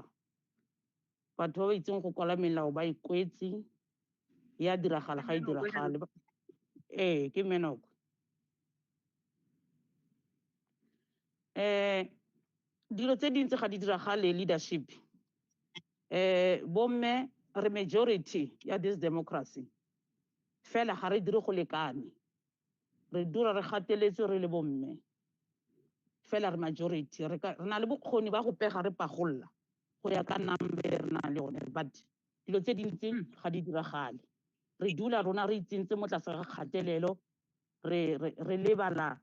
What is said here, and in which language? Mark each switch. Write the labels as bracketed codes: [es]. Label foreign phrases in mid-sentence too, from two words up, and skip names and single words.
[tn] Batho ba ba itseng go kwala melao ba ikwetse, ya diragala ga e diragale. Ke Menoko. Dilo tse dintsi ga di diragale leadership. Bomme re majority ya [en] this democracy. [tn] Fela ga re dire go lekane. Re dura re gateletse re le bomme. Fela re majority re na le bokgoni ba go pega re pagolla go ya ka number re na le yone, but dilo tse dintsi ga di diragale. Re dula rona re itsentse mo tlase ga kgatelelo, re lebala.